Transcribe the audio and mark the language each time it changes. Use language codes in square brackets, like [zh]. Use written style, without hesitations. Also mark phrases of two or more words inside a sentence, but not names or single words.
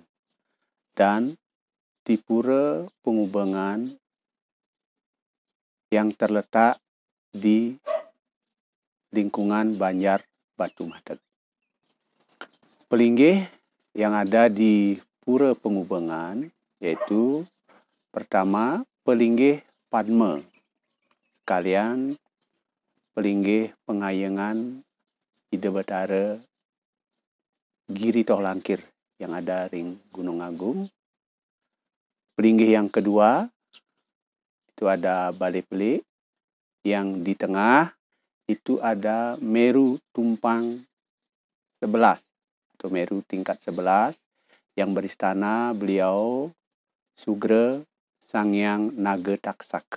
[id] Dan di Pura Penghubungan yang terletak di lingkungan Banjar Batu Madeg. Pelinggih yang ada di Pura Penghubungan yaitu pertama pelinggih Padma, sekalian pelinggih pengayengan Ida Betara Giri Tohlangkir yang ada ring Gunung Agung. Pelinggih yang kedua itu ada Balai Pelik, yang di tengah itu ada Meru Tumpang 11 atau Meru tingkat 11 yang beristana beliau Sugra Sangyang Naga Taksaka.